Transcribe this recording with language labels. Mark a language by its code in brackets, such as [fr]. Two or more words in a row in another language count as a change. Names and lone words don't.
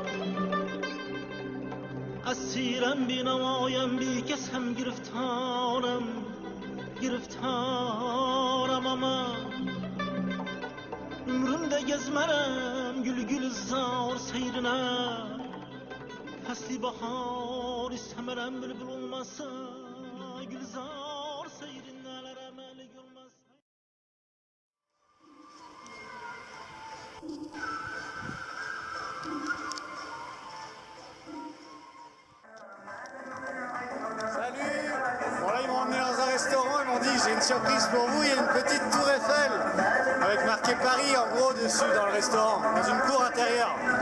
[az] Asirem binavayem bir kez hem giriftarım aman Ömrümde gezmerem gül zar seyrine Fasli bahar istemerem bülbül olmasa Gülzar seyrinler emeli görmez. [fr] Salut! Bon là ils m'ont emmené dans un restaurant, ils m'ont dit j'ai une surprise pour vous, il y a une petite tour Eiffel avec marqué Paris en gros dessus dans le restaurant, dans une cour intérieure.